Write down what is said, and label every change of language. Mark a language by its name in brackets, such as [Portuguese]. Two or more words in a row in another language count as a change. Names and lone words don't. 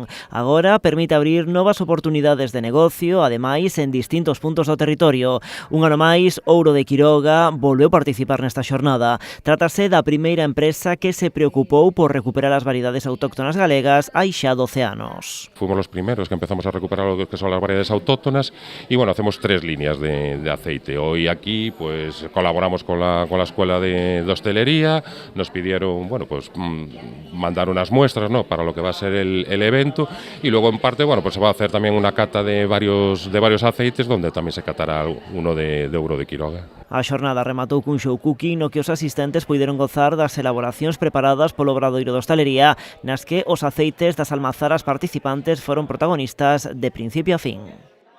[Galician] Agora permite abrir novas oportunidades de negocio, ademais en distintos puntos do territorio. Un ano máis, Ouro de Quiroga volveu participar nesta xornada. Trátase da primeira empresa que se preocupou por recuperar as variedades autóctonas galegas hai xa 12 anos. [Spanish] Fuimos los primeros que empezamos a recuperar lo que son las variedades autóctonas y bueno, hacemos 3 líneas de aceite. Hoy aquí pues colaboramos con la escuela de hostelería, nos pidieron bueno pues mandar unas muestras, ¿no?, para lo que va a ser el evento, y luego en parte bueno pues se va a hacer también una cata de varios aceites donde también se catará uno de Ouro de Quiroga. [Galician] A xornada rematou cun [English] show cooking [Galician] no que os asistentes puideron gozar das elaboracións preparadas polo obradoiro de hostalería, nas que os aceites das almazaras participantes foron protagonistas de principio a fin.